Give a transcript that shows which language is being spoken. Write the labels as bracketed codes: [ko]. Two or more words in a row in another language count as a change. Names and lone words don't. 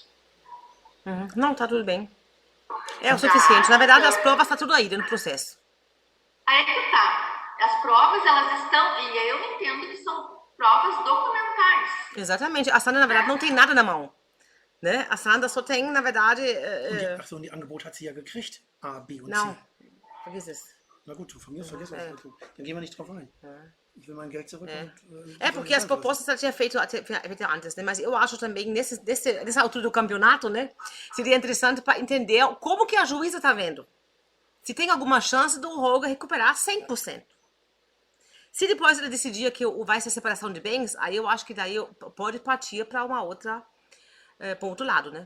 [pt] Não, tá tudo bem. É o suficiente. Na verdade, as provas tá tudo aí no processo. Aí que tá. As provas, elas estão... E eu entendo que são provas documentais. Exatamente. A Sandra, na verdade, não tem nada na mão. Né? A Sandra só tem, na verdade... [de] Achso, und die Angebot hat sie ja gekriegt. A, B und [pt] Não, [de] C. vergiss es. Na gut, von mir aus vergessen wir das. Dann gehen wir nicht drauf ein. Ich will mein Geld zurück. [pt] Porque as propostas ela tinha feito antes, né? Mas eu acho também, nessa altura do campeonato, né? Seria interessante para entender como que a juíza tá vendo. Se tem alguma chance do Roger recuperar 100%. Se depois ele decidir que vai ser separação de bens, aí eu acho que daí pode partir para uma outra, para outro lado, né?